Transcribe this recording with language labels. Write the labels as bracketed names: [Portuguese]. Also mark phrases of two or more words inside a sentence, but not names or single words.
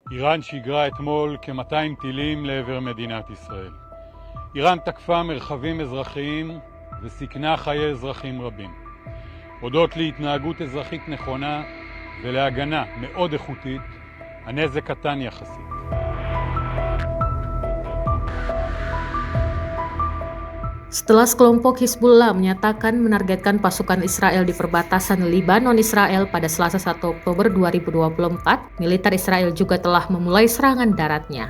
[Hebrew] איראן שיגרה אתמול כ-200 טילים לעבר מדינת ישראל. איראן תקפה מרחבים אזרחיים וסיכנה חיי אזרחים רבים. הודות להתנהגות אזרחית נכונה ולהגנה מאוד איכותית, הנזק קטן יחסית. [Indonesian] Setelah sekelompok Hizbullah menyatakan menargetkan pasukan Israel di perbatasan Libanon-Israel pada Selasa 1 Oktober 2024, militer Israel juga telah memulai serangan daratnya.